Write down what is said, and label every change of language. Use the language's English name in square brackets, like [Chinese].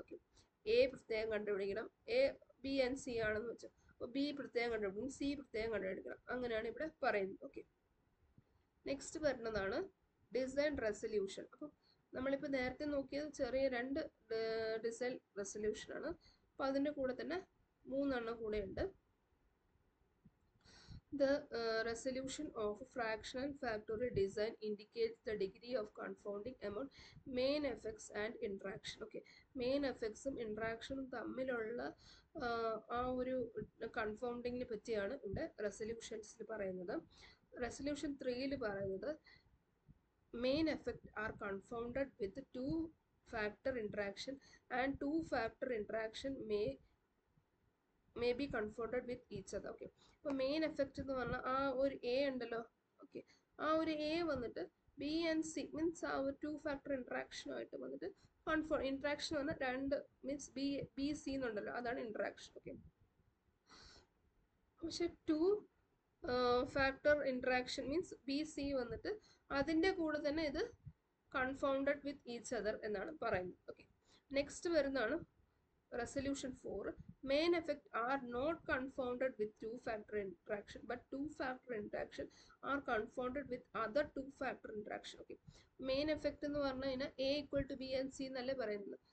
[Malayalam] Okay, A പ്രത്യേകം കണ്ടുപിടിക്കണം, A B N C ആണെന്ന് വെച്ചാൽ അപ്പോൾ ബി പ്രത്യേകം കണ്ടുപിടിക്കണം, സി പ്രത്യേകം കണ്ടുപിടിക്കണം, അങ്ങനെയാണ് ഇവിടെ പറയുന്നത്. ഓക്കെ, നെക്സ്റ്റ് വരുന്നതാണ് ഡിസൈൻ റെസൊല്യൂഷൻ. അപ്പം നമ്മളിപ്പോൾ നേരത്തെ നോക്കിയത് ചെറിയ 2 ഡിസൈൻ റെസൊല്യൂഷനാണ്. അപ്പോൾ അതിൻ്റെ കൂടെ തന്നെ 3 എണ്ണം കൂടെ ഉണ്ട്. [English] The resolution of fractional factorial design indicates the degree of confounding among main effects and interaction. [Malayalam] Okay, main effectsഉം interaction തമ്മിലുള്ള ആ ഒരു കൺഫൗണ്ടിങ്ങിനെ പറ്റിയാണ് ഇവിടെ റെസൊല്യൂഷൻസിൽ പറയുന്നത്. റെസൊല്യൂഷൻ 3ൽ പറയുന്നത് [English] main effect are confounded with 2-factor interaction and 2-factor interaction may be confounded with each other. [Malayalam] Okay, അപ്പോൾ main effect എന്ന് പറഞ്ഞാൽ ആ ഒരു എ ഉണ്ടല്ലോ. ഓക്കെ, ആ ഒരു എ വന്നിട്ട് ബി ആൻഡ് സി മീൻസ് ആ ഒരു 2-factor ഇൻട്രാക്ഷനുമായിട്ട് വന്നിട്ട് ഇൻട്രാക്ഷൻ വന്ന് 2 മീൻസ് ബി സി എന്നുണ്ടല്ലോ, അതാണ് ഇൻട്രാക്ഷൻ. ഓക്കെ, പക്ഷെ 2-factor interaction means B C വന്നിട്ട് അതിൻ്റെ കൂടെ തന്നെ ഇത് കൺഫൗണ്ടഡ് വിത്ത് ഈച്ച് അതർ എന്നാണ് പറയുന്നത്. ഓക്കെ, നെക്സ്റ്റ് വരുന്നതാണ് resolution 4. [English] Main effect are not confounded with 2-factor interaction, but 2-factor interaction are confounded with other 2-factor interaction. [Malayalam] Okay, main effect എന്ന് പറഞ്ഞു കഴിഞ്ഞാൽ A equal to B and C എന്നല്ലേ പറയുന്നത്.